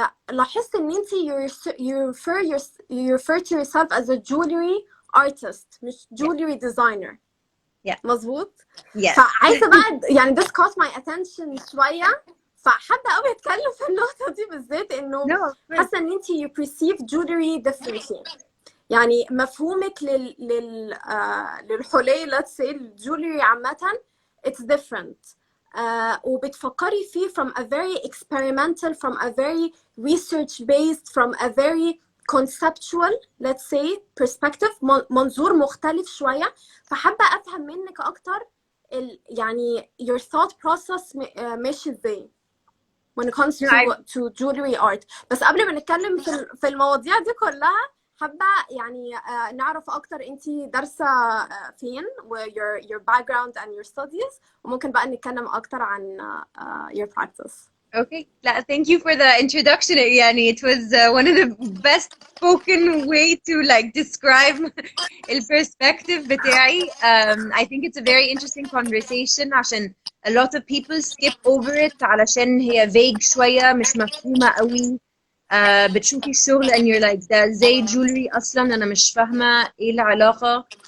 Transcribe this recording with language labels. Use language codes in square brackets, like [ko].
[ar] لاحظت إن أنت [en] you refer to yourself as a jewelry artist مش jewelry designer. Yeah. [ar] مظبوط؟ [en] Yes. [ar] فعايزة بقى يعني [en] this caught my attention [ar] شوية. فحابة قوي اتكلم في النقطة دي بالذات انه حاسة ان انت [en] you perceive jewelry differently. [ar] يعني مفهومك للحلي [en] let's say [ar] الجولري عامة [en] it's different. وبتفكري فيه from a very experimental, from a very research based, from a very conceptual let's say perspective. [ar] منظور مختلف شوية. فحابة افهم منك اكتر يعني [en] your thought process [ar] ماشي ازاي [en] when it comes to jewelry art. [ar] بس قبل ما نتكلم في المواضيع دي كلها حابة يعني نعرف أكتر أنتي دارسة فين و [en] your background and your studies. [ar] وممكن بقى نتكلم أكتر عن [en] your practice. Okay. Thank you for the introduction. [ar] يعني [en] it was one of the best spoken way to like describe the perspective [ar] بتاعي. [en] I think it's a very interesting conversation [ar] عشان [en] a lot of people skip over it [ar] علشان هي [en] vague [ar] شوية مش مفهومة قوي. بتشوفي الشغل [en] and you're like [ar] ده زي jewelry أصلا أنا مش فاهمة إيه العلاقة.